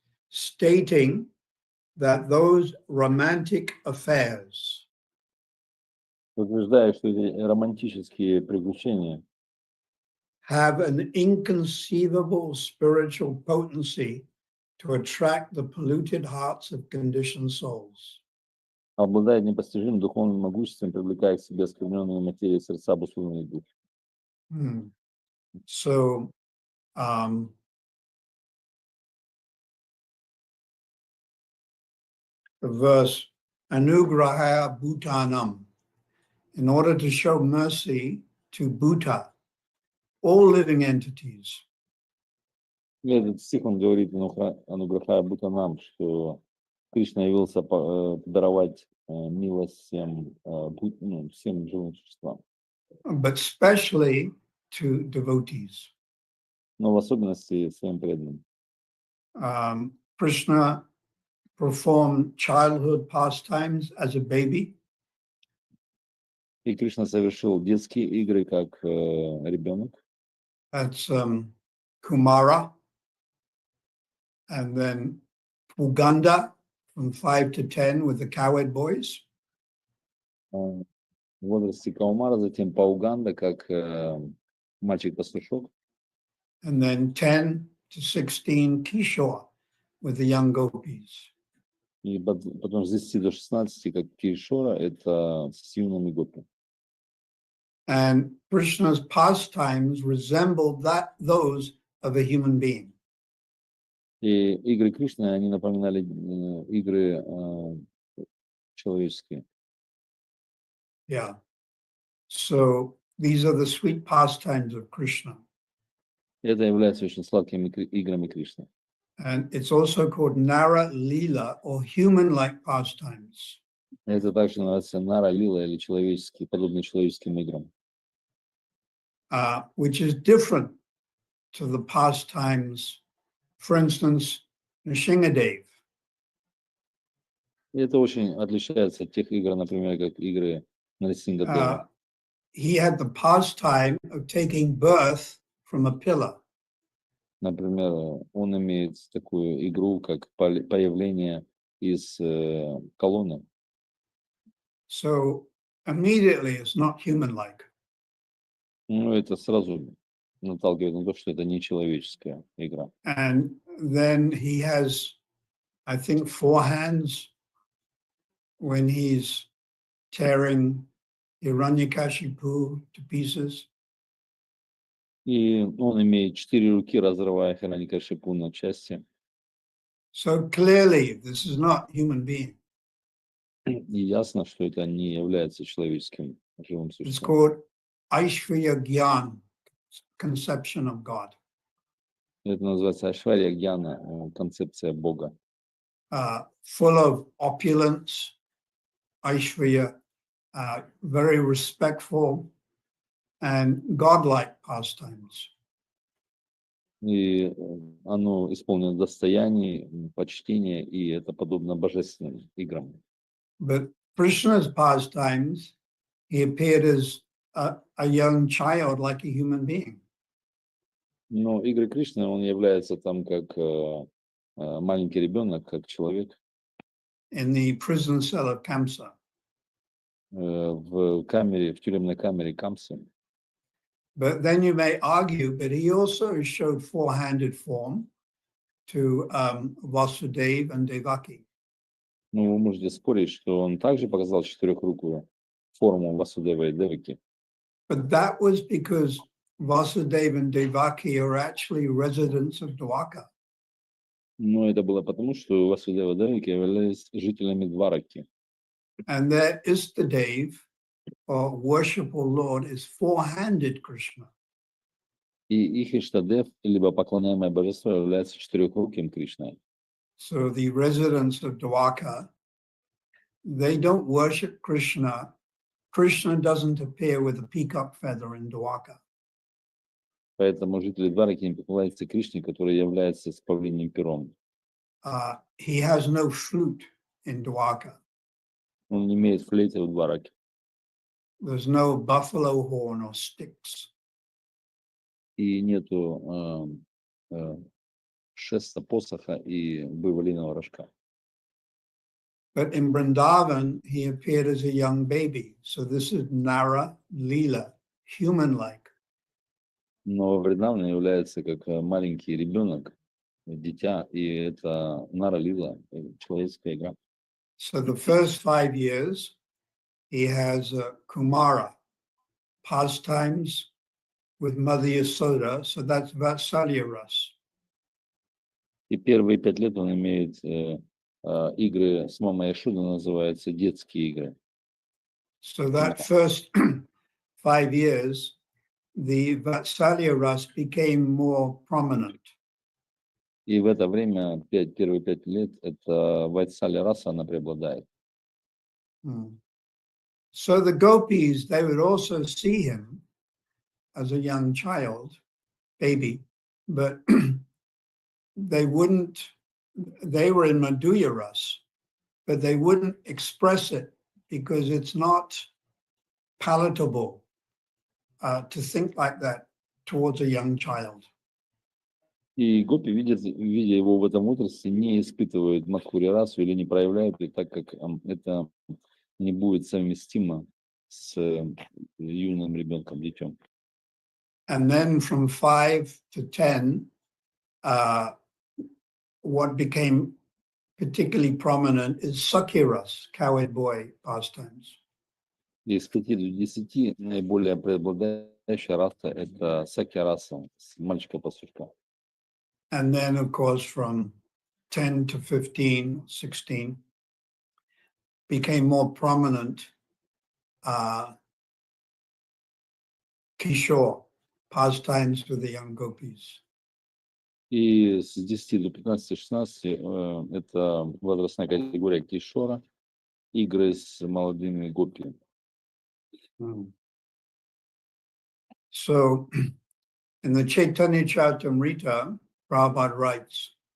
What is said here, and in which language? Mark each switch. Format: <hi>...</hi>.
<en>Stating that those romantic affairs</en> <ru>Утверждаю, что эти романтические приключения</ru> <en>have an inconceivable spiritual potency to attract the polluted hearts of conditioned souls.</en> <ru>обладают непостижимым духовным могуществом, привлекая к себе оскверненные материи сердца обусловленных душ.</ru> <en>So, um, the verse Anugrahaya Bhutanam, in order to show mercy to Bhuta, all living entities.</en> <ru>Этот стих, он говорит, Ануграхая Бхутанам, что Кришна явился даровать милость всем, всем живым существам,</ru> <en>But especially to devotees.</en> <ru>но в особенности своим преданным.</ru> <en>Krishna performed childhood pastimes as a baby.</en> <ru>И Кришна совершил детские игры как ребенок.</ru> <en>That's Kumara. And then Puganda from 5 to 10 with the cowherd boys.</en> <ru>В возрасте Каумара, затем Пауганда, как мальчик-пастушок.</ru> <en>And then 10 to 16 Kishore with the young gopis.</en> <ru>И потом с 10 до 16, как Кишора, это с юными гопи.</ru> <en>And Krishna's pastimes resembled those of a human being.</en> <ru>И игры Кришны, они напоминали игры человеческие.</ru> <en>Yeah. So these are the sweet pastimes of Krishna.</en> <ru>Это является очень сладкими играми Кришны.</ru> <en>And it's also called Nara Lila or human-like pastimes.</en> <ru>Это также называется Нара Лила или человеческие, подобные человеческим играм.</ru> <en>Which is different to the pastimes, for instance, Nrsingadev.</en> <ru>И это очень отличается от тех игр, например, как игры Нарисингадева.</ru> <en>He had the pastime of taking birth from a pillar.</en> <ru>Например, он имеет такую игру, как появление из колонны.</ru> <en>So immediately it's not human-like.</en> <ru>Ну, это сразу наталкивает на то, что это не человеческая игра.</ru> <en>And then he has, I think, 4 hands when he's tearing Hiranyakashipu to pieces.</en> <ru>И он имеет 4 руки, разрывая Хираникашипу на части.</ru> <en>So clearly this is not human being.</en> <ru>И ясно, что это не является человеческим живым</ru> <en>It's</en> <ru>существом.</ru> <en>called Aishvarya Gyan, conception of God.</en> <ru>Это называется Ашварья Гьяна, концепция Бога.</ru> <en>Full of opulence, Aishvarya, very respectful and godlike pastimes.</en> <ru>И оно исполнено достояний, почтения, и это подобно божественным играм.</ru> <en>But Krishna's pastimes, he appeared as a young child, like a human being.</en> <ru>Но игры Кришны, он является там как маленький ребенок, как человек</ru> <en>In the prison cell of Kamsa.</en> <ru>в камере, в тюремной камере Камсы.</ru> <en>But then you may argue, but he also showed 4-handed form to Vasudeva and Devaki.</en> <ru>Ну, вы можете спорить, что он также показал четырехрукую форму Васудева и Деваки.</ru> <en>But that was because Vasudeva and Devaki are actually residents of Dwarka.</en> <ru>Но это было потому, что Васудева и Деваки являлись жителями Двараки.</ru> <en>And their Istadev, or worshipful Lord, is 4-handed Krishna.</en> <ru>И их Иштадев, либо поклоняемое божество, является четырехруким Кришной.</ru> <en>So the residents of Dwarka, they don't worship Krishna. Krishna doesn't appear with a peacock feather in Dwarka.</en> <ru>Поэтому жители Двараки не поклоняются Кришне, который является с павлиним пером.</ru> <en>He has no flute in Dwarka.</en> <ru>Он не имеет флейты в Двараке.</ru> <en>There's no buffalo horn or sticks.</en> <ru>И нету шеста посоха и буйволиного рожка.</ru> <en>But in Vrindavan, he appeared as a young baby. So this is Nara Leela, human-like.</en> <ru>Но Вриндаван является как маленький ребенок, дитя, и это Нара Лила, человеческая игра.</ru> <en>So the first 5 years, he has Kumara, pastimes with Mother Yasoda. So that's Vatsalya Ras.</en> <ru>И первые 5 лет он имеет игры с мамой Яшудой, называются детские игры.</ru> <en>So that first 5 years, the Vatsalya Ras became more prominent.</en> <ru>И в это время, первые 5 лет, это Ватсалия раса, она преобладает.</ru> <en>So the gopis, they would also see him as a young child, baby, but they were in Madhurya Ras, but they wouldn't express it because it's not palatable to think like that towards a young child.</en> <ru>И гопи, видя его в этом возрасте, не испытывают мадхурья расу или не проявляют ее, так как это не будет совместимо с юным ребенком, детем.</ru> <en>And then from 5 to 10, what became particularly prominent is Sakhiras, cowherd boy pastimes.</en> <ru>И с 5 до 10 наиболее преобладающая раса – это сакья раса, мальчика-пастушка.</ru> <en>And then, of course, from 10 to 15, 16, became more prominent Kishore, pastimes with the young gopis.</en> <ru>И с 10 до 15-16 это возрастная категория кишора, игры с молодыми гопи.</ru> <en>So, in the Chaitanya Charitamrita, Prabhupada writes,</en>